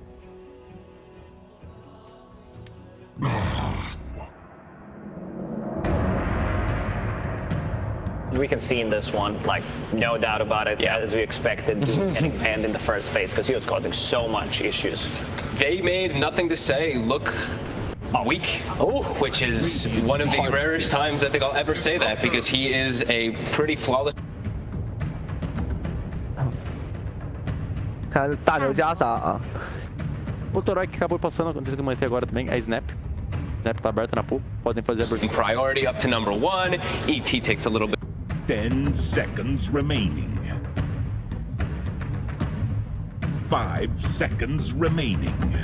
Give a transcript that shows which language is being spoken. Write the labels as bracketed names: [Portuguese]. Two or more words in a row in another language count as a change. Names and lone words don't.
[English] We can see in this one, like, no doubt about it, as we expected, getting panned in the first phase because he was causing so much issues. They made nothing to say look a week, which is one of the rarest times I think I'll ever say that, because he is a pretty flawless. [Chinese] 看大牛加杀啊！ [Portuguese] O Toroi que acabou passando, não sei se eu comentei agora também, é Snap. Snap tá aberto na pool, podem fazer a [English] Priority up to number 1. ET takes a little bit. 10 seconds remaining. 5 seconds remaining.